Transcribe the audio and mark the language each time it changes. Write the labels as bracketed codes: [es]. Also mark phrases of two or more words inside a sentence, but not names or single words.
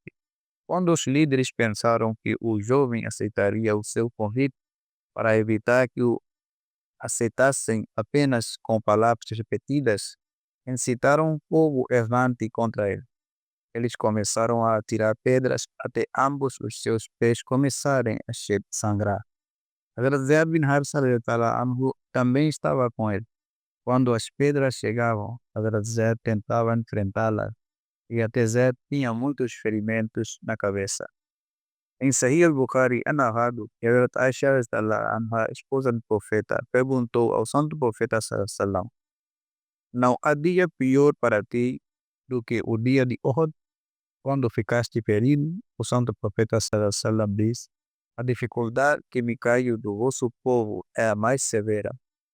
[pt] Quando os líderes pensaram que o jovem aceitaria o seu convite, para evitar que o aceitassem apenas com palavras repetidas, incitaram um povo errante contra ele. Eles começaram a atirar pedras até ambos os seus pés começarem a sangrar. Hazrat Zaid bin Harisa anhu também estava com ele. Quando as pedras chegavam, Hazrat Zaid tentava enfrentá-las e até Zaid tinha muitos ferimentos na cabeça. Em Sahih al-Bukhari é narrado que Hazrat Aisha, a esposa do profeta, perguntou ao santo profeta Sallam: não há dia pior para ti do que o dia de Uhud, quando ficaste ferido? O santo profeta Sallam diz: a dificuldade que me caiu do vosso povo é a mais severa.